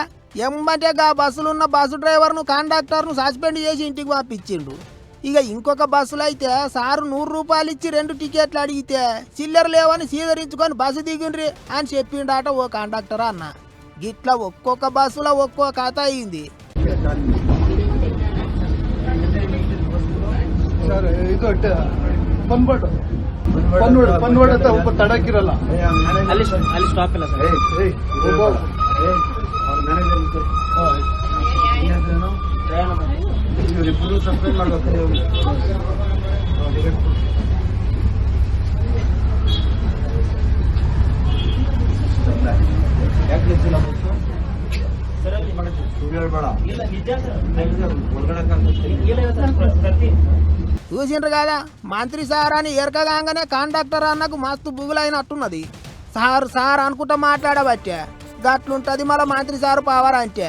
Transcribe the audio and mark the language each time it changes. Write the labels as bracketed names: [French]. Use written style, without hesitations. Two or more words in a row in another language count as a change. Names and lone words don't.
[Telugu] ఎమ్మంటే గా బస్సులున్న బస్సు డ్రైవర్ను కండక్టర్ను సస్పెండ్ చేసి ఇంటికి పంపించిండు. ఇక ఇంకొక బస్సులో అయితే సారు 100 రూపాయలు ఇచ్చి 2 టికెట్లు అడిగితే చిల్లర లేవని సీదరించుకొని బస్సు దిగిండ్రి అని చెప్పిండాట ఓ కండక్టర్ అన్న. గిట్లా ఒక్కొక్క బస్సులో ఒక్కో ಕಥೆ అయింది. [Kannada] ಪನ್ವಾಡ ತಡಕಿರಲ್ಲ ಅಲ್ಲಿ ಸ್ಟಾಪ್ ಇಲ್ಲ ಇವರಿಬ್ಬರು ಸಸ್ಪೆಂಡ್ ಮಾಡ್ಬೇಕು. ಯಾಕೆ [Telugu] చూసిండ్రు కదా మంత్రి సార్ అని ఎరకగానే కండక్టర్ అన్నకు మస్తు బుగులైనట్టున్నది. సార్ అనుకుంటా మాట్లాడబట్టే గట్లుంటది మళ్ళీ మంత్రి సారు పవర్ అంటే.